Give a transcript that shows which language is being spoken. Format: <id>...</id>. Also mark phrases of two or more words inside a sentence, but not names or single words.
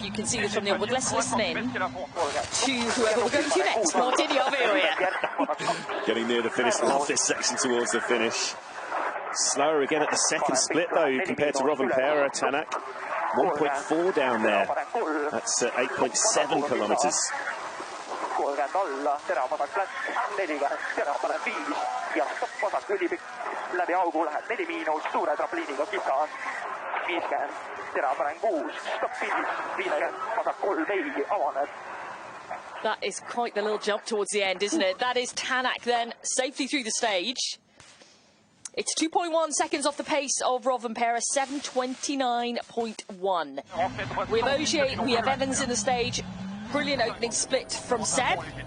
<en>You can see this from the onward. Let's listen in to whoever we're going to next. Martin, over here. Getting near the finish, love this section towards the finish. Slower again at the second split, though, compared to Rovanperä. Tanak, 1.4 down there. That's 8.7 kilometres.</en> <et>läbi augu läheb 4 miinus, suure trapliiniga kisas 50, terapärane 6, stopp finish, 50, vasak 3 veidi, avaneb.</et> <en>That is quite the little jump towards the end, isn't it? That is Tanak then, safely through the stage. It's 2.1 seconds off the pace of Rovanperä, 7:29.1. We have Ogier, we have Evans in the stage. Brilliant opening split from Seb.</en>